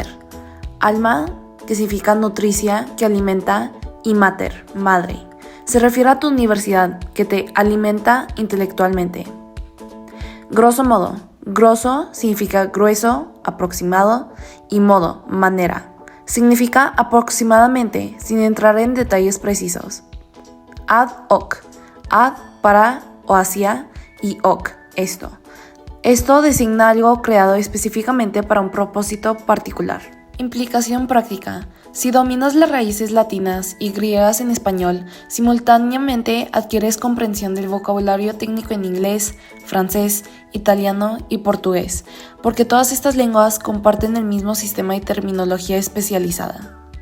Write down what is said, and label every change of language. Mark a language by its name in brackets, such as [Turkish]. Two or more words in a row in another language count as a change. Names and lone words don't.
[Spanish] Alma, que significa nutricia, que alimenta, y mater, madre. Se refiere a tu universidad, que te alimenta intelectualmente. [Latin] Grosso modo. [Spanish] Grosso significa grueso, aproximado, y modo, manera. Significa aproximadamente, sin entrar en detalles precisos. [Latin] Ad hoc. [Spanish] Ad para o hacia y hoc, esto. Esto designa algo creado específicamente para un propósito particular. Implicación práctica. Si dominas las raíces latinas y griegas en español, simultáneamente adquieres comprensión del vocabulario técnico en inglés, francés, italiano y portugués, porque todas estas lenguas comparten el mismo sistema y terminología especializada.